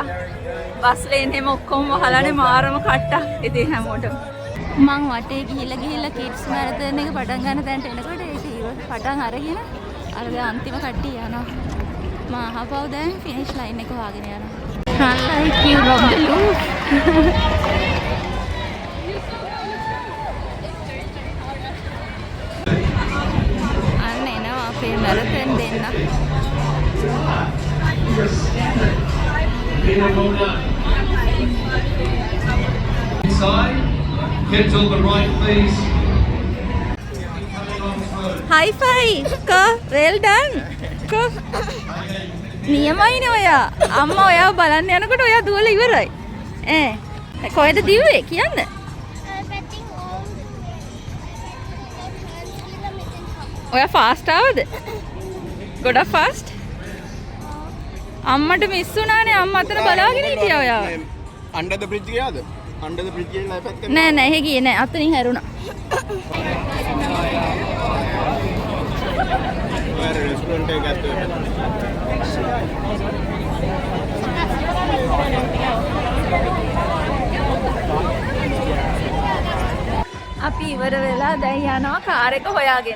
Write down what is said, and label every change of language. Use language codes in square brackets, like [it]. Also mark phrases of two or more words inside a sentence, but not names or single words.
[si] බස් ලේන් හැම ඔක්කොම වහලානේ මාරම කට්ටක්. ඉතින් හැමෝටම මං වටේ ගිහිල්ලා [en] kids marathon [si] එක පටන් ගන්න තැනට එනකොට ඒක පටන් අරගෙන අර අන්තිම කට්ටිය යනවා. Mahapau දැන් [en] finish line [si] එක හොයාගෙන යනවා. [en] I like you Rob the loop. [si] අන්න එනවා අපේ මැරතන් දෙන්න. [en] Inside, get to the right, please. High five. Go, well done. Go. [si] නියමයිනේ ඔයා. අම්මා ඔයාව බලන්න යනකොට ඔයා දුවලා ඉවරයි. කොහෙද දිව්වේ කියන්න? ඔයා ෆාස්ට් ආවද? ගොඩක් ෆාස්ට්? අම්මට මිස් වුණානේ අම්මා අතන බලාගෙන හිටියා ඔයාව. [en] under the bridge [si] ගියාද? [en] under the bridge [si] ගිහලා පැත්ත කරා. නෑ එහෙ ගියේ නෑ අතනින් හැරුණා. රෙස්ටුරන්ට් එක ගත්තා. අපි ඉවර වෙලා දැන් යනවා කාර් එක හොයාගෙන.